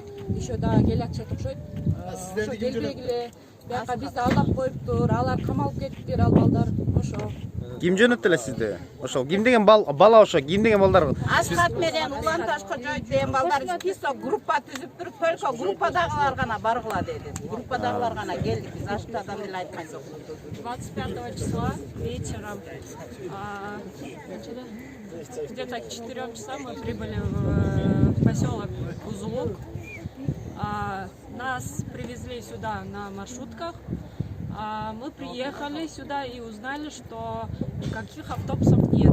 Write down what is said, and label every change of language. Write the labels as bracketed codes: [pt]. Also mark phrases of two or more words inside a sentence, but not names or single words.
[ky] Еще дагы келатышат окшойт. Ошо келбегиле, бияка бизди алдап коюптур, алар камалып кетиптир, ал балдар. Ошо. Ким жөнөттү эле сизди? Ошо ким деген бала ошо, ким деген балдар? Аскат менен Улан Ташкожоев деген балдар список группа түзүп туруп, только группадагылар гана баргыла деди. Группадагылар гана келдик, биз аштадан эле айткан жок. [ru] 25 числа вечером, где-то к 4 часам мы прибыли в поселок Бузулук. Нас привезли сюда на маршрутках. Мы приехали сюда и узнали, что никаких автобусов нет.